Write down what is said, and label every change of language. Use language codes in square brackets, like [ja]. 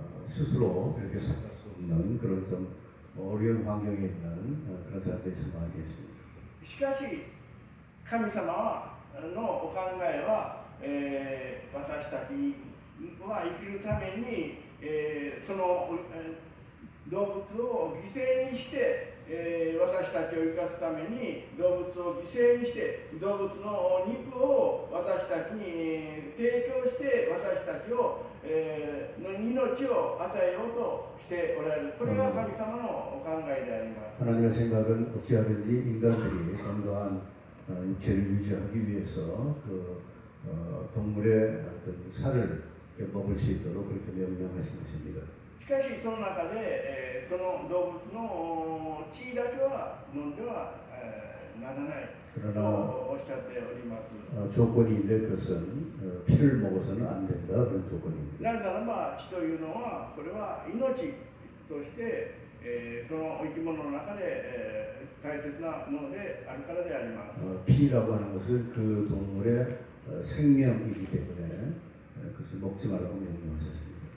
[ko] 스스로 이렇게 살아갈 수 없는 그런 좀 어려운 환경에 있는 그런 사람들이 많겠습니다. [ja] しかし神様のお考えは、私たちは生きるために、その、動物を犠牲にして、私たちを生かすために動物を犠牲にして動物の肉を私たちに提供して私たちを、の命を与えようとしておられる。これが神様のお考えであります。 [ko] 하나님의 생각은 어찌하든지 인간들이 건강한 육체를 유지하기 위해서 그 동물의 어떤 살을 먹을 수 있도록 그렇게 명령하신 것입니다. [ja] しかしその中で、その動物の血だけは飲んでは、ならないとおっしゃっております。 [ko] 조건인데 그것은 피를 먹어서는 안 된다 그런 조건입니다. [ja] なぜならば血というのはこれは命として、その生き物の中で、大切なものであるからであります。 [ko] 피라고 하는 것은 그 동물의 생명이기 때문에 그것을 먹지 말라고 명령하셨습니다.